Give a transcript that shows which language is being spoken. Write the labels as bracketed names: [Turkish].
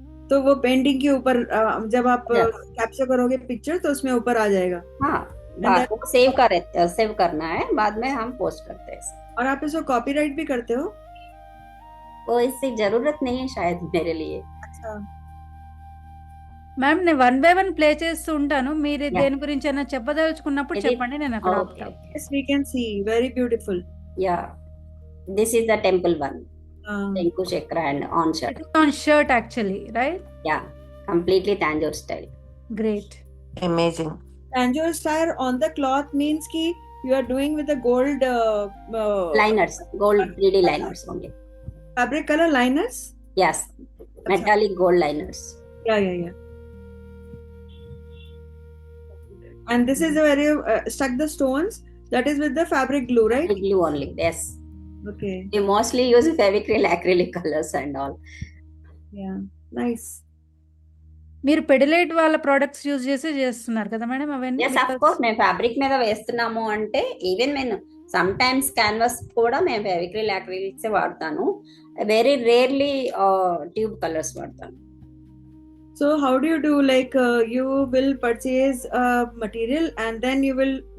[Hindi] तो वो पेंटिंग के ऊपर जब आप कैप्चर करोगे पिक्चर तो उसमें ऊपर आ जाएगा. सेव करना है, बाद में हम पोस्ट करते हैं. और आप इसको कॉपीराइट भी करते हो? वो इससे जरूरत नहीं है शायद मेरे लिए. अच्छा [Telugu] మ్యామ్, నేను 1 by 1 ప్లే చేస్తూ ఉంటాను, మీరు దేని గురించి అయినా చెప్పదలుచుకున్నప్పుడు చెప్పండి, నేను అక్కడ ఆపుతాను. [English] Yes, we can see. Very beautiful. Yeah, this is the temple one. Shenku Chakra and on shirt. It is on shirt actually, right? Yeah, completely Tanjore style. Great. Amazing. Tanjore style on the cloth means ki you are doing with the gold liners, gold 3D liners only. Fabric color liners? Yes, metallic gold liners. Yeah. And this is where you stuck the stones. That is with the fabric glue, right? Fabric glue only. Yes. Okay. You mostly use Fevicryl acrylic colors and all. Yeah. Nice. [Telugu] మీరు పెడిలైట్ వాళ్ళ products use చేసి చేస్తున్నారు కదా madam అవన్నీ? [English] Yes, of course. [Telugu] మేము fabric మీద వేస్తున్నాము అంటే ఈవెన్ నేను సమ్ టైమ్స్ క్యాన్వాస్ కూడా మేము ఫెవిక్రిల్ యాక్రిలిక్స్ వాడతాను. వెరీ రేర్లీ ట్యూబ్ కలర్స్ వాడతాను. [English] So how do you do, like you will purchase material and then you will